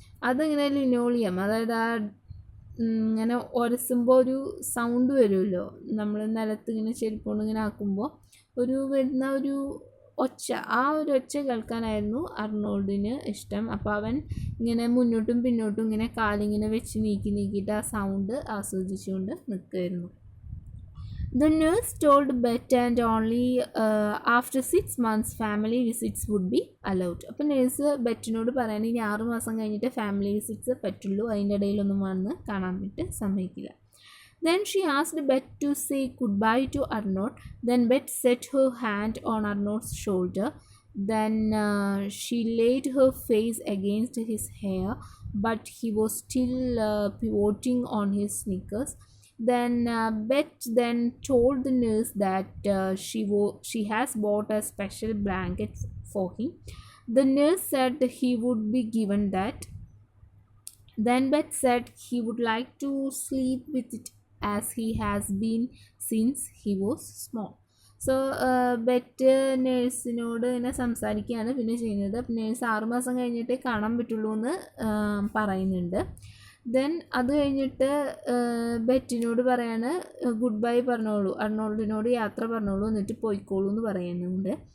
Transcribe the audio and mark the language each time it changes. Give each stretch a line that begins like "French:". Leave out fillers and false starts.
Malayalam: അതിങ്ങനെ ലിനോളിയം, അതായത് ആ ഇങ്ങനെ ഉരസുമ്പോൾ ഒരു സൗണ്ട് വരുമല്ലോ, നമ്മൾ നിലത്ത് ഇങ്ങനെ ചെരുപ്പ് കൊണ്ട് ഇങ്ങനെ ആക്കുമ്പോൾ വരുന്ന ഒരു ഒച്ച, ആ ഒരു ഒച്ച കേൾക്കാനായിരുന്നു അർണോൾഡിന് ഇഷ്ടം. അപ്പോൾ അവൻ ഇങ്ങനെ മുന്നോട്ടും പിന്നോട്ടും ഇങ്ങനെ കാലിങ്ങനെ വെച്ച് നീക്കിയിട്ട് ആ സൗണ്ട് ആസ്വദിച്ചുകൊണ്ട് നിൽക്കുമായിരുന്നു.
English: The nurse told Bet and only after 6 months family visits would be allowed.
Malayalam: അപ്പോൾ നേഴ്സ് ബെറ്റിനോട് പറയാൻ ഇനി 6 മാസം കഴിഞ്ഞിട്ട് ഫാമിലി വിസിറ്റ്സ് പറ്റുള്ളൂ, അതിൻ്റെ ഇടയിലൊന്നും വന്ന് കാണാൻ പറ്റും സമ്മതിക്കില്ല.
English: Then she asked Bet to say goodbye to Arnold. Then Bet set her hand on Arnold's shoulder. Then she laid her face against his hair, but he was still pivoting on his sneakers. Then Bet then told the nurse that she has bought a special blanket for him. The nurse said he would be given that. Then Bet said he would like to sleep with it as he has been since he was small.
Malayalam: So bet നേഴ്സിനോട് ഇങ്ങനെ സംസാരിക്കുകയാണ് പിന്നെ ചെയ്യുന്നത്. അപ്പം nurse 6 മാസം കഴിഞ്ഞിട്ടേ കാണാൻ പറ്റുള്ളൂ എന്ന് പറയുന്നുണ്ട്. ദെൻ അത് കഴിഞ്ഞിട്ട് ബെറ്റിനോട് പറയാണ് ഗുഡ് ബൈ പറഞ്ഞോളൂ, അർണോൾഡിനോട് യാത്ര പറഞ്ഞോളൂ, എന്നിട്ട് പോയിക്കോളൂ എന്ന് പറയുന്നുണ്ട്.